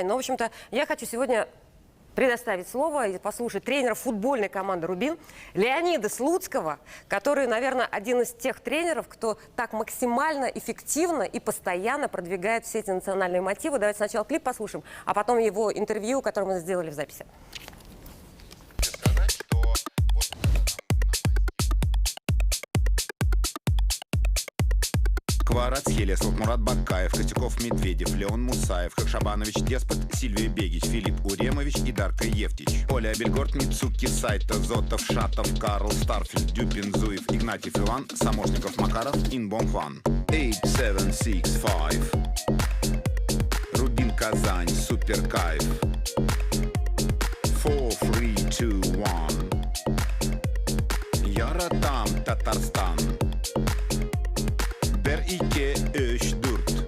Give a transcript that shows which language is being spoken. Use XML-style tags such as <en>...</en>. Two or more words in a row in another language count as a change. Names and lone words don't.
<ru>Но, в общем-то, я хочу сегодня предоставить слово и послушать тренера футбольной команды «Рубин» Леонида Слуцкого, который, наверное, один из тех тренеров, кто так максимально эффективно и постоянно продвигает все эти национальные мотивы. Давайте сначала клип послушаем, а потом его интервью, которое мы сделали в записи. Кварат, Хелесов, Мурат Бакаев, Костюков, Медведев, Леон Мусаев, Хакшабанович, Деспот, Сильвия Бегич, Филипп Уремович и Дарка Евтич. Оля Бельгорт, Мицуки, Сайта, Зотов, Шатов, Карл, Старфельд, Дюпин, Зуев, Игнатьев Иван, Самошников, Макаров, Инбом Хван. 8765. Рубин, Казань, супер кайф. 4, 3, 2, 1. Яратам, Татарстан. 1, 2, 3, 4.</ru>